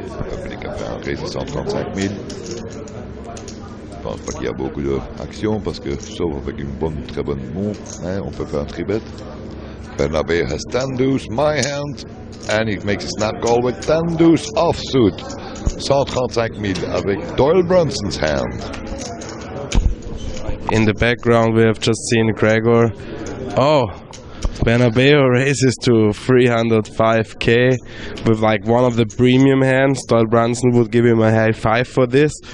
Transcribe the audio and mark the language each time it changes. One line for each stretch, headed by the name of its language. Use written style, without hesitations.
French: Pumpernickel fait un raise de 135 000. Je pense pas qu'il y a beaucoup d'actions parce que sauf avec une très bonne montre, hein, on peut faire un tribet.
English: Bernabeu has 10 deuce, my hand, and he makes a snap call with 10 deuce offsuit.
French: 135 000 avec Doyle Brunson's hand.
English: In the background we have just seen Gregor. Oh, Bernabeu raises to 305k with like one of the premium hands. Doyle Brunson would give him a high five for this.